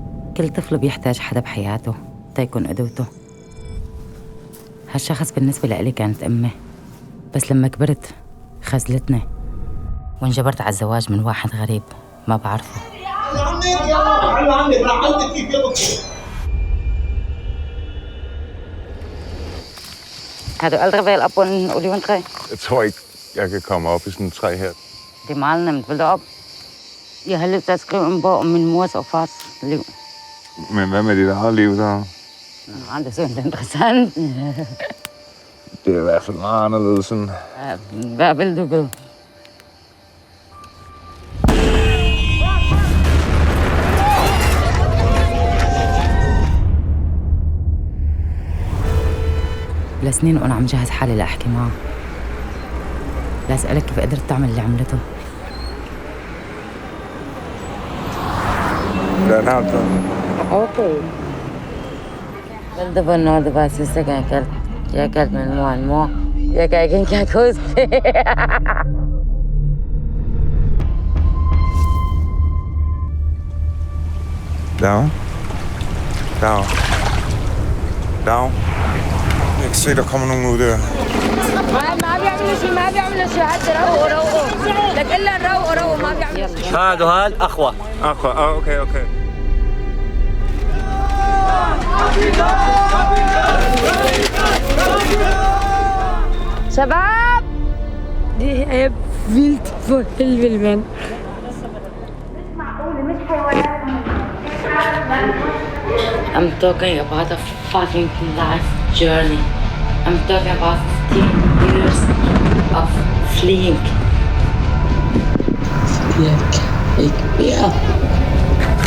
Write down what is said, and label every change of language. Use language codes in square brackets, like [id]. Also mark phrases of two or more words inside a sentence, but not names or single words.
[ar] كل طفل بيحتاج حدا بحياته تيكون قدوته. هالشخص بالنسبة لإلي كانت أمي، بس لما كبرت خذلتني وانجبرت على الزواج من واحد غريب ما بعرفه. [da] Har du aldrig været op på en oliventræ? Jeg tror ikke, jeg kan komme op i sådan et træ her. Det er meget nemt. Vil du op? Jeg har lyst til at skrive en bog om min mors og fars liv. Men hvad med dit eget liv så? Nå, det er sådan interessant. Det er i hvert fald meget anderledes end... Ja, hvad vil du vide? [ar] لسنين وأنا عم جهز حالي لأحكي معه، لأسألك كيف قدرت تعمل اللي عملته. [da] Hvordan har du det? Okay. Vel, det var noget, det var sidste gang, jeg kaldte min mor en mor. Jeg kan ikke engang huske det. Dag. Dag. Dag. Jeg kan se, der kommer nogen ud der. [ar] ما بيعملوا شيء ما بيعملوا شيء حتى روقوا لك الا روقوا ما بيعملوا شيء. هذا اخوه اوكي. شباب دي عيب فيلت فوق الفيلمان. [en] I'm talking about a fucking life journey. I'm talking about 15 years of fleeing. Wake me up.